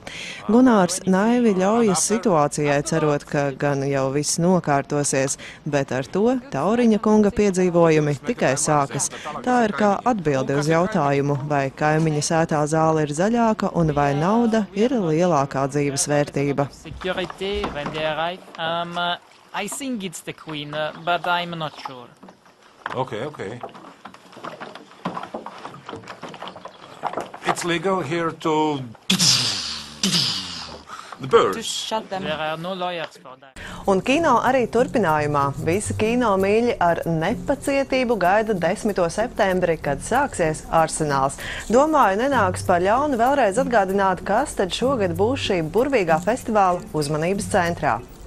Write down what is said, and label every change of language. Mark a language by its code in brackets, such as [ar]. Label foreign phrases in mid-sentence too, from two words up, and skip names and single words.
[lv] Gunārs naivi ļaujas situācijai, cerot, ka gan jau viss nokārtosies, bet ar to Tauriņa kunga piedzīvojumi tikai sākas. Tā ir kā atbilde uz jautājumu, vai kaimiņa sētā zāle ir zaļāka un vai nauda ir lielākā dzīves vērtība. [en] I think it's the Queen, but I'm not sure. Okay. It's legal here to... The birds. There are no lawyers for that. [lv] Un kino arī turpinājumā. Visi kino mīļi ar nepacietību gaida 10. septembri, kad sāksies Arsenāls. Domāju, nenāks par ļaunu vēlreiz atgādināt, kas tad šogad būs šī burvīgā festivāla uzmanības centrā.